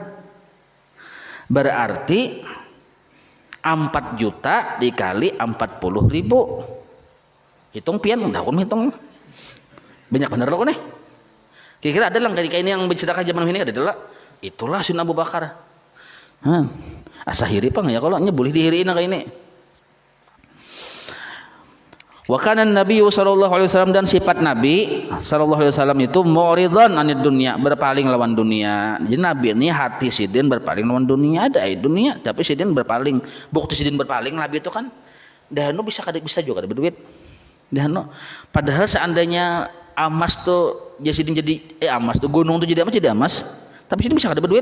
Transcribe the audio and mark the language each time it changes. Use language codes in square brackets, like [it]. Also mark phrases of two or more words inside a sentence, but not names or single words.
[id] Berarti 4 juta dikali 40.000. [bjn] Hitung pian, udah aku hitung. [id] Banyak bener loh nih. Kira-kira ada lah kayak ini yang bersedekah zaman ini ada lah. Itulah Sayyidina Abu Bakar. [bjn] Asa hiri pang ya kalau boleh dihiriin kayak ini. [ar] وكان النبي صلى الله عليه وسلم, [id] dan sifat Nabi [ar] صلى الله عليه وسلم [id] itu [ar] معرضا عن الدنيا, [id] berpaling lawan dunia. [bjn] Jadi Nabi ini hati sidin berpaling lawan dunia, ada dunia tapi sidin berpaling. Bukti sidin berpaling Nabi itu kan dahanu bisa juga ada berduit. Dahanu padahal seandainya emas tuh sidin jadi emas tuh gunung tuh jadi emas, tapi sidin bisa kada berduit.